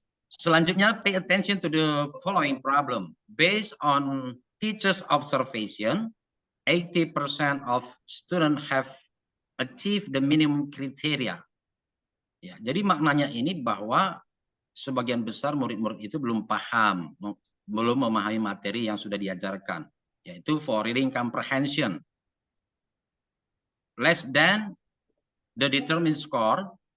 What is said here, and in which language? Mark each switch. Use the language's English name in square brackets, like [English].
[English] Selanjutnya, pay attention to the following problem. Based on teachers' observation, 80% of students have achieved the minimum criteria. [Indonesian] Ya, jadi maknanya ini bahwa sebagian besar murid-murid itu belum paham, belum memahami materi yang sudah diajarkan, yaitu [English] for reading comprehension. Less than the determined score.